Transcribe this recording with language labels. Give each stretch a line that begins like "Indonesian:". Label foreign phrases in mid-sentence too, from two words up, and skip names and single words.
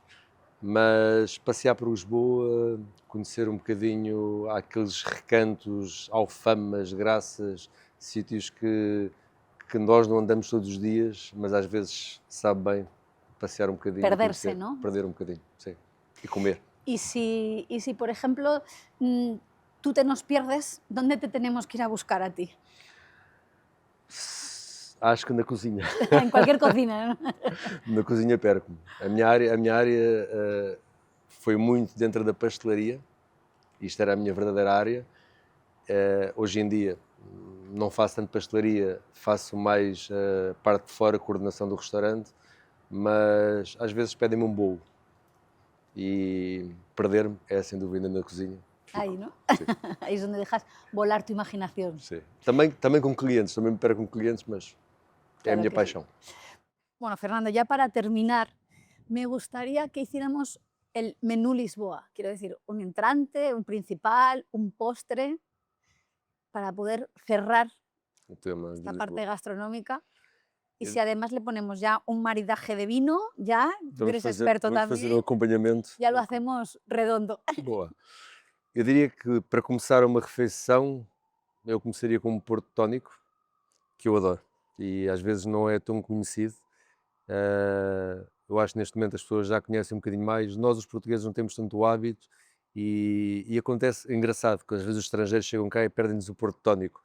Portuguese: Mas passear por Lisboa, conhecer um bocadinho aqueles recantos, Alfamas, Graças, sítios que nós não andamos todos os dias, mas às vezes sabe bem passear um bocadinho.
Spanish: Perderse, ¿no?
Portuguese: Perder um bocadinho, sim. E comer.
Spanish: Y si, por ejemplo, tú te nos pierdes, ¿dónde te tenemos que ir a buscar a ti?
Portuguese: Acho que na cozinha.
Spanish: En cualquier cocina, ¿no?
Portuguese: Na cozinha perco-me. A minha área foi muito dentro da pastelaria. Isto era a minha verdadeira área. Hoje em dia não faço tanto pastelaria, faço mais parte de fora, coordenação do restaurante, mas às vezes pedem-me um bolo. E perder-me é sem dúvida na cozinha.
Spanish: Ahí, ¿no? Sí. Ahí es donde dejas volar tu imaginación.
Portuguese: Sim. Também com clientes, também me perco com clientes, mas é a
Spanish: Claro
Portuguese: minha
Spanish: que
Portuguese: paixão.
Spanish: sí. Bueno, Fernando, ya para terminar, me gustaría que hiciéramos el menú Lisboa. Quiero decir, un entrante, un principal, un postre, para poder cerrar
Portuguese: O tema de
Spanish: esta parte
Portuguese: Lisboa.
Spanish: gastronómica. Y
Portuguese: Eu-
Spanish: si además le ponemos ya un maridaje de vino, ya, tú eres experto
Portuguese: vamos fazer um
Spanish: también,
Portuguese: acompanhamento.
Spanish: ya lo hacemos redondo.
Portuguese: Boa. Eu diria que para começar uma refeição, eu começaria com um Porto Tónico, que eu adoro. E às vezes não é tão conhecido. eu acho que neste momento as pessoas já conhecem um bocadinho mais. Nós, os portugueses, não temos tanto hábito e acontece, é engraçado, que às vezes os estrangeiros chegam cá e perdem-nos o porto tónico.